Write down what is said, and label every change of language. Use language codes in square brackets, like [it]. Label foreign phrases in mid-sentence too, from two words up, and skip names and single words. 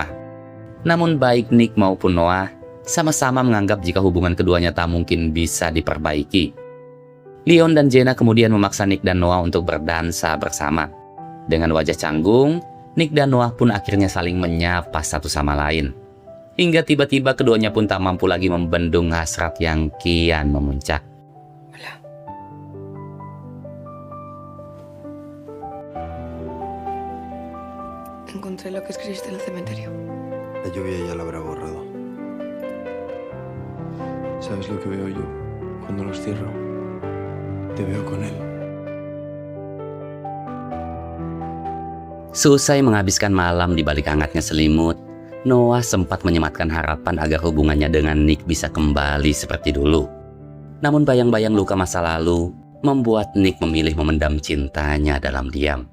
[id] Namun baik Nick maupun Noah sama-sama menganggap jika hubungan keduanya tak mungkin bisa diperbaiki. Leon dan Jenna kemudian memaksa Nick dan Noah untuk berdansa bersama. Dengan wajah canggung, Nick dan Noah pun akhirnya saling menyapa satu sama lain. Hingga tiba-tiba keduanya pun tak mampu lagi membendung hasrat yang kian memuncak. [es] Encontré lo que escribiste en el cementerio. La lluvia ya lo habrá borrado. ¿Sabes lo que veo yo cuando los cierro? Te veo con él. [id] Selesai menghabiskan malam di balik hangatnya selimut, Noah sempat menyematkan harapan agar hubungannya dengan Nick bisa kembali seperti dulu. Namun bayang-bayang luka masa lalu membuat Nick memilih memendam cintanya dalam diam.